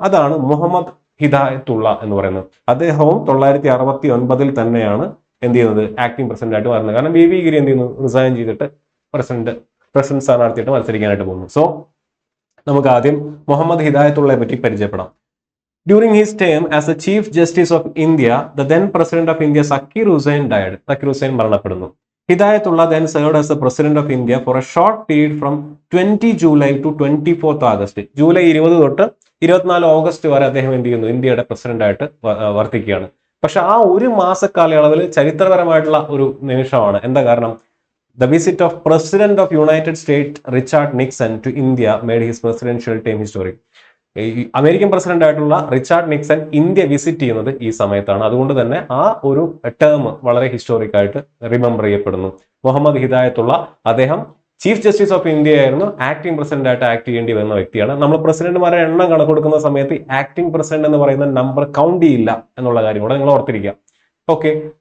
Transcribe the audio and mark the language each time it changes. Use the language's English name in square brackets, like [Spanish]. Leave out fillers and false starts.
[Malayalam] അതാണ് മുഹമ്മദ് ഹിദായത്തുള്ള എന്ന് പറയുന്നത്. അദ്ദേഹവും 969 തന്നെയാണ് എന്ത് ചെയ്യുന്നത്, ആക്ടിംഗ് പ്രസിഡന്റ് ആയിട്ട് മാറുന്നത്. കാരണം വി ഗിരി എന്ത് ചെയ്യുന്നു, റിസൈൻ ചെയ്തിട്ട് പ്രസിഡന്റ് സ്ഥാനാർത്ഥിയായിട്ട് മത്സരിക്കാനായിട്ട് പോകുന്നു. സോ നമുക്ക് ആദ്യം മുഹമ്മദ് ഹിദായത്തുള്ളയെ പറ്റി പരിചയപ്പെടാം. [English] During his term as a chief justice of India, the then president of India Zakir Hussain died. [Malayalam] Zakir Hussain മരണപ്പെടുന്നു. [English] Hidayatullah then served as the President of India for a short period from 20 July to 24th August. [Malayalam] July 20 തൊട്ട് 24 August വരെ അദ്ദേഹം എന്ത് ചെയ്യുന്നു, ഇന്ത്യയുടെ president ആയിട്ട് വർത്തിക്കുകയാണ്. പക്ഷെ ആ ഒരു മാസക്കാലയളവിൽ ചരിത്രപരമായിട്ടുള്ള ഒരു നിമിഷമാണ്. എന്താ കാരണം, [English] the visit of President of United States Richard Nixon to India made his presidential term historic. [Malayalam] American president ആയിട്ടുള്ള റിച്ചാർഡ് നിക്സൺ ഇന്ത്യ വിസിറ്റ് ചെയ്യുന്നത് ഈ സമയത്താണ്. അതുകൊണ്ട് തന്നെ ആ ഒരു ടേം വളരെ ഹിസ്റ്റോറിക് ആയിട്ട് റിമെമ്പർ ചെയ്യപ്പെടുന്നു. മുഹമ്മദ് ഹിദായത്തുള്ള അദ്ദേഹം ചീഫ് ജസ്റ്റിസ് ഓഫ് ഇന്ത്യ ആയിരുന്നു. ആക്ടിംഗ് പ്രസിഡന്റ് ആയിട്ട് ആക്ട് ചെയ്യേണ്ടി വരുന്ന വ്യക്തിയാണ്. നമ്മൾ പ്രസിഡന്റുമാരെ എണ്ണം കണക്കെടുക്കുന്ന സമയത്ത് ആക്ടിംഗ് പ്രസിഡന്റ് എന്ന് പറയുന്ന നമ്പർ കൗണ്ട് ചെയ്യില്ല എന്നുള്ള കാര്യം കൂടെ നിങ്ങൾ ഓർത്തിരിക്കുക. ഓക്കെ,